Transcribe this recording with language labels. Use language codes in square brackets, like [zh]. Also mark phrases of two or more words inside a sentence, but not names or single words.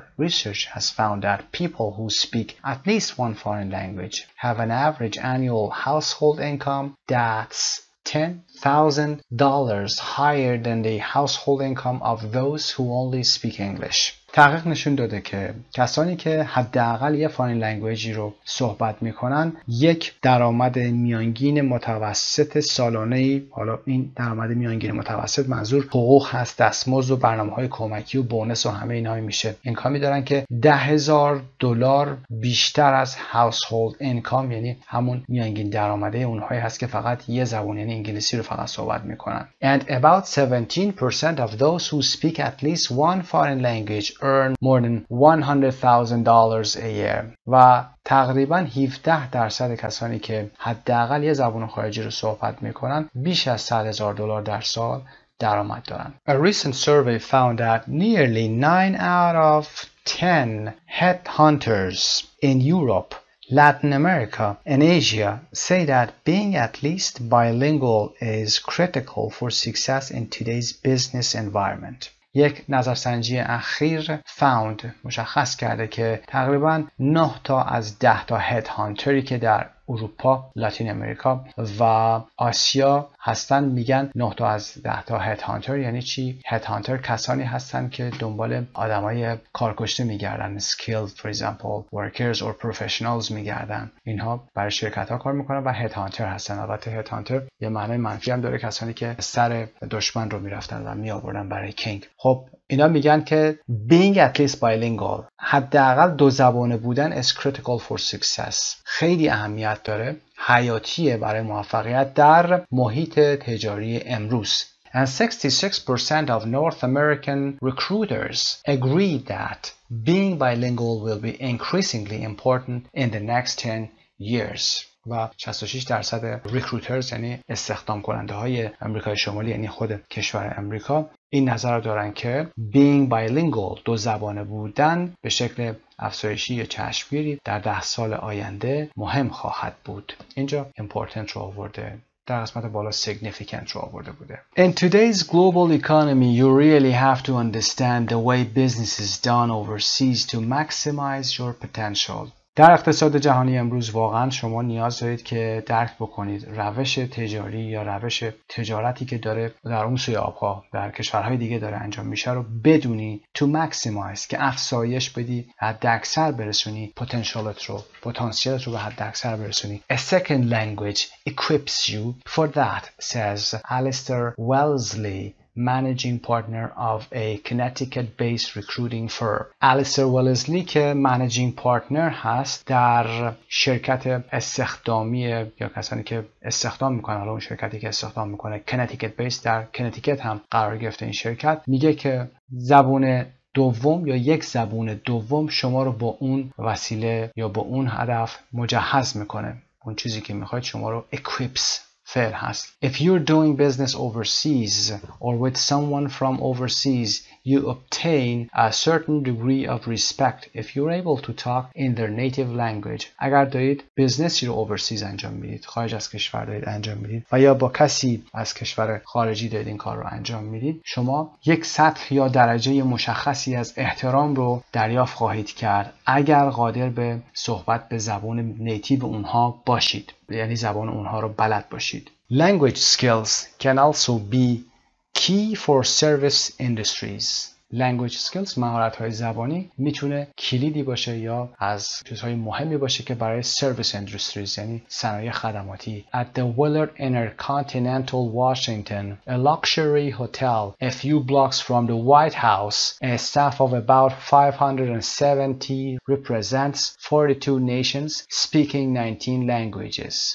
[en] Research has found that people who speak at least one foreign language have an average annual household income that's $10,000 higher than the household income of those who only speak English. [fa] تحقیق نشون داده که کسانی که حداقل یه [en] foreign language [fa] رو صحبت میکنن یک درآمد میانگین متوسط سالانه‌ای، حالا این درآمد میانگین متوسط منظور حقوق هست، دستمزد و برنامه‌های کمکی و بونس و همه اینها میشه، اینکامی دارن که $10,000 بیشتر از [en] household income [fa] یعنی همون میانگین درآمده اونهایی هست که فقط یه زبان یعنی انگلیسی رو فقط صحبت میکنن. [en] And about 17% of those who speak at least one foreign language earn more than $100,000 a year. [fa] و تقریبا 17% کسانی که حداقل یه زبان خارجی رو صحبت میکنن بیش از $100,000 در سال درآمد دارن. [en] A recent survey found that nearly 9 out of 10 headhunters in Europe, Latin America, and Asia say that being at least bilingual is critical for success in today's business environment. [fa] یک نظرسنجی اخیر مشخص کرده که تقریبا 9 تا از 10 تا [en] head hunter [fa] که در اروپا، لاتین امریکا و آسیا هستن میگن 9 تا از 10 تا [en] head hunter [fa] یعنی چی؟ [en] head hunter [fa] کسانی هستن که دنبال آدمای کارکشته میگردن، [en] skilled for example workers or professionals [fa] میگردن. اینها برای شرکت ها کار میکنن و [en] head hunter [fa] هستن. البته [en] head hunter [fa] یه معنی منفی هم داره، کسانی که سر دشمن رو میرفتن و میآوردن برای کینگ. خب اینا میگن که [en] being at least bilingual، [fa] حداقل دو زبانه بودن [en] is critical for success، [fa] خیلی اهمیت داره، حیاتیه برای موفقیت در محیط تجاری امروز. [en] And 66% of North American recruiters agree that being bilingual will be increasingly important in the next 10 years. [fa] و 66% ریکروترز یعنی استخدام کننده های امریکای شمالی یعنی خود کشور امریکا این نظر رو دارن که [en] being bilingual [fa] دو زبانه بودن به شکل افزایشی یا چشمگیری در 10 سال آینده مهم خواهد بود. اینجا important رو آورده، در قسمت بالا significant رو آورده بوده. [en] In today's global economy you really have to understand the way business is done overseas to maximize your potential. [fa] در اقتصاد جهانی امروز واقعا شما نیاز دارید که درک بکنید روش تجاری یا روش تجارتی که داره در اون سوی آبها در کشورهای دیگه داره انجام میشه رو بدونی [en] to maximize [fa] که افزایش بدی حد اکثر برسونی پتانسیلت رو به حد اکثر برسونی. [en] A second language equips you for that, says Alistair Wellesley, managing partner of a Connecticut-based recruiting firm. [fa] Alistair Wellesley که [en] managing partner [fa] هست در شرکت استخدامی یا کسانی که استخدام میکنن، حالا اون شرکتی که استخدام میکنه Connecticut-based در کنتیکت هم قرار گرفته این شرکت، میگه که زبان دوم یا یک زبان دوم شما رو با اون وسیله یا با اون هدف مجهز میکنه. اون چیزی که میخواید شما رو equips فعل هست. [en] If you're doing business overseas or with someone from overseas, you obtain a certain degree of respect if you're able to talk in their native language. [fa] اگر دارید بیزنسی رو overseas انجام میدید، خارج از کشور دارید انجام میدید و یا با کسی از کشور خارجی دارید این کار رو انجام میدید، شما یک سطح یا درجه مشخصی از احترام رو دریافت خواهید کرد اگر قادر به صحبت به زبان نیتیو اونها باشید، یعنی زبان اونها رو بلد باشید. [en] Language skills can also be key for service industries. Language skills [fa] مهارت‌های زبانی میتونه کلیدی باشه یا از چیزهای مهمی باشه که برای [en] service industries [fa] یعنی صنایع خدماتی. [en] At the Willard Intercontinental Washington, a luxury hotel a few blocks from the White House, a staff of about 570 represents 42 nations speaking 19 languages.